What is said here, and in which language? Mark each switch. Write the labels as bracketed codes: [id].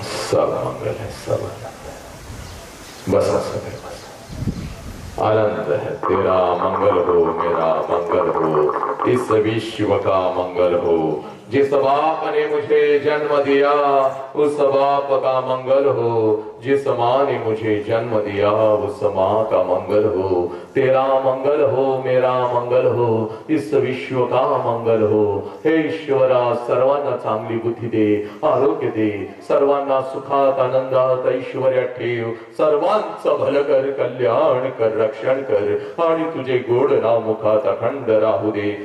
[hi] सब मंगल है. सब बस आनंद है. तेरा मंगल हो मेरा मंगल हो. इस विश्व का मंगल हो. जिस बाप ने मुझे जन्म दिया उस बाप का मंगल हो. जिस माँ ने मुझे जन्म दिया उस माँ का मंगल हो. तेरा मंगल हो मेरा मंगल हो. इस विश्व का मंगल हो. [mr] हे ईश्वरा सर्वांना चांगली बुद्धी दे. आरोग्य दे. सर्वांना सुखात आनंदात ऐश्वर्यात ठेव. सर्वांचं भलं कर. कल्याण कर. रक्षण कर आणि तुझे गोड नाव मुखात अखंड राहू दे.